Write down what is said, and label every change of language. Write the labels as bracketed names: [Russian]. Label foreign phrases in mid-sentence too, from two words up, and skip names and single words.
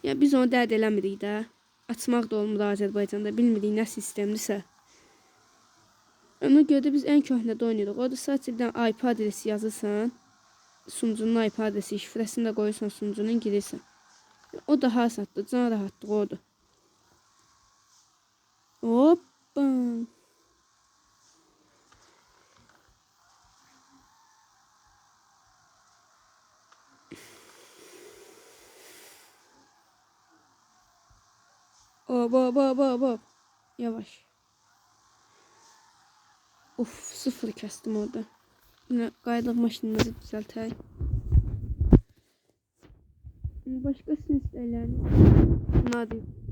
[Azerbaijani] Ya biz onu dərd eləmirik də. Açmaq da olmur Azərbaycanda. Bilmirik nə sistemdirsə. Ona görə də biz ən köhnədə oynayırıq. Orada sadəcə bir dənə IP adresi yazırsan. Sunucunun IP adresi, şifrəsini də qoyursan sunucunun girirsən. O daha asaddır. Can rahatlığı odur. Hoppa. Hop hop hop hop hop. Yavaş. Of, sıfır kəsdim orada. Yine qaydıq maşınları düzəltək. Başqa sizin istəkləriniz nədir?